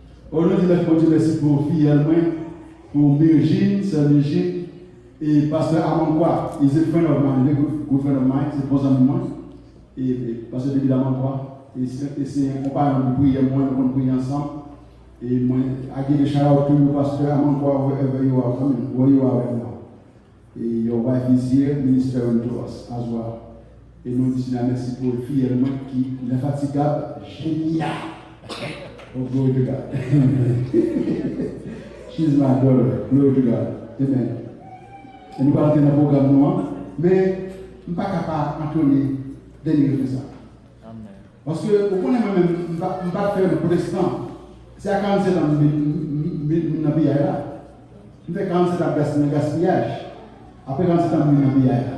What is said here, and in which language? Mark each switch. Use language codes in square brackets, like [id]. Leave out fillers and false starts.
[fr] On nous dit merci pour fille pour Virgin, sœur Virgin. Et pasteur Amankoua, il est un [en] friend of mine, a good friend of mine, [fr] c'est bon ami moi. Et pasteur David Amankoua, et c'est un compagnon de prière, moi, on prie ensemble. Et moi, [en] I give a shout out to you, pasteur Amankoua, wherever you are coming, where you are right now. Et your wife is here, ministering to us as well. [fr] Et nous disons merci pour le fille qui est infatigable, génial. [en] Oh, glory to God. She's my daughter, glory to God. Amen. [fr] Et nous allons dans le programme noir, mais je ne suis pas capable d'entendre délivrer ça. Parce que, au point même, je ne vais pas faire le protestant. C'est à 47 ans que je suis dans le pays. Je fais 47 ans de gaspillage. Après 47 ans, je suis dans le pays.